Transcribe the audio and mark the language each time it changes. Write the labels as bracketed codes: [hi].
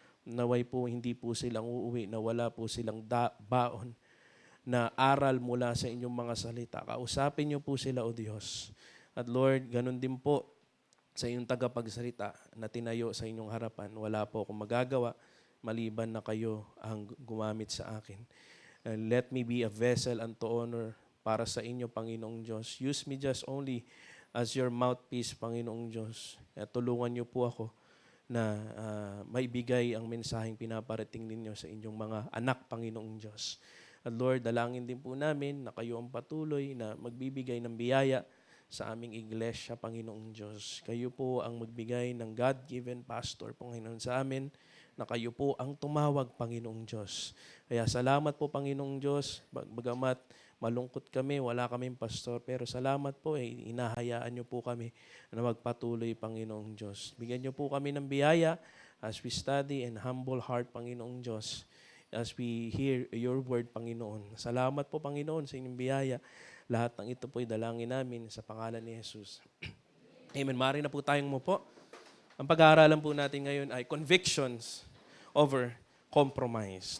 [tl] Naway po hindi po silang uuwi, na wala po silang baon na aral mula sa inyong mga salita. Kausapin niyo po sila, O Diyos. At Lord, ganun din po sa inyong tagapagsalita na tinayo sa inyong harapan. Wala po akong magagawa maliban na kayo ang gumamit sa akin. [en] Let me be a vessel unto honor [tl] para sa inyo, [en] Panginoong Diyos. Use me just only as your mouthpiece, Panginoong Diyos. [tl] At tulungan niyo po ako na maibigay ang mensaheng pinaparating ninyo sa inyong mga anak, Panginoong Diyos. At Lord, dalangin din po namin na kayo ang patuloy na magbibigay ng biyaya sa aming iglesia, Panginoong Diyos. Kayo po ang magbigay ng God-given pastor, Panginoon, sa amin, na kayo po ang tumawag, Panginoong Diyos. Kaya salamat po, Panginoong Diyos, bagamat malungkot kami, wala kaming pastor, pero salamat po, inahayaan niyo po kami na magpatuloy, Panginoong Diyos. Bigyan niyo po kami ng biyaya [en] as we study and humble heart, Panginoong Diyos, as we hear your word, Panginoon. [tl] Salamat po, Panginoon, sa inyong biyaya. Lahat ng ito po dalangin namin sa pangalan ni Jesus. Amen. Mari na po tayong umupo. Ang pag-aaralan po natin ngayon ay [en] convictions over compromise.